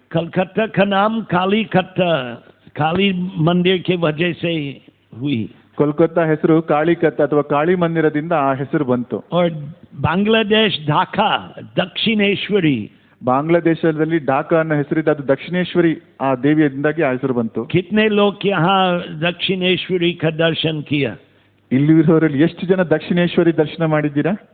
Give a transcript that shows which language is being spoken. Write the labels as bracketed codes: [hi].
[hi] कलकत्ता का नाम काली कत्ता, काली मंदिर के वजह से हुई। [kn] ಕೋಲ್ಕತ್ತಾ ಹೆಸರು ಕಾಳಿಕತ್ ಅಥವಾ ಕಾಳಿ ಮಂದಿರದಿಂದ ಆ ಹೆಸರು ಬಂತು. [hi] और बांग्लादेश ढाका दक्षिणेश्वरी, [kn] ಬಾಂಗ್ಲಾದೇಶದಲ್ಲಿ ಢಾಕಾ ಅನ್ನೋ ಹೆಸರಿದೆ, ಅದು ದಕ್ಷಿಣೇಶ್ವರಿ ಆ ದೇವಿಯಿಂದಾಗಿ ಆ ಹೆಸರು ಬಂತು. [hi] कितने लोग यहाँ दक्षिणेश्वरी का दर्शन किया? [kn] ಇಲ್ಲಿರೋರಲ್ಲಿ ಎಷ್ಟು ಜನ ದಕ್ಷಿಣೇಶ್ವರಿ ದರ್ಶನ ಮಾಡಿದ್ದೀರಾ?